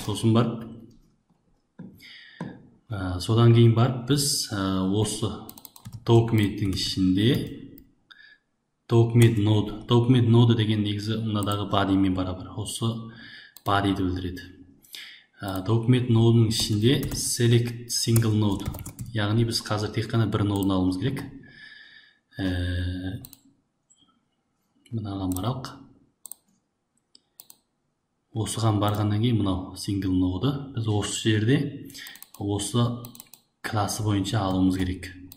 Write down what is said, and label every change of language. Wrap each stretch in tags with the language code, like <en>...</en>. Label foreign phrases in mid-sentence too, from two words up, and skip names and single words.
<kk>Сосын барып содан кейін барып біз осы document-дің ішінде</kk> <en>document node</en> <kk>деген негізі мынадағы bodyмен барабар. Осы body'ді білдіреді. Document node'ның ішінде</kk> <en>select single node,</en> <kk>яғни біз қазір тек қана бір нодын алуымыз керек. Мынаған баралық. Осыған барғаннан кейін мынау</kk> <en>single node</en> <kk>біз осы жерде осы классы бойынша алуымыз керек.</kk>